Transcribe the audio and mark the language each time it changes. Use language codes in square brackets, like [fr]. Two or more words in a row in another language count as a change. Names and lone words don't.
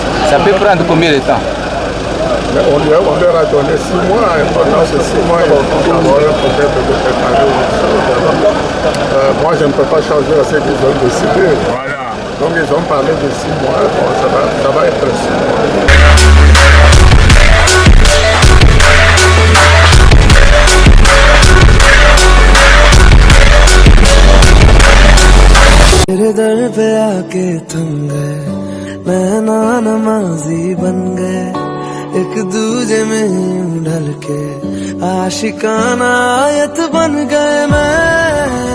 [fr] Ça peut prendre combien de temps? Mais on leur a donné 6 mois, et pendant ces 6 mois, ils ont peut-être de préparer une chose. Moi, je ne peux pas changer à ce qu'ils ont décidé. Voilà. Donc, ils ont parlé de 6 mois, bon, ça va être 6 mois. [hi] तेरे दर पे आके थम गए नैना नमाजी बन गए एक दूजे में यूं ढल के आशिकाना आयत बन गए मैं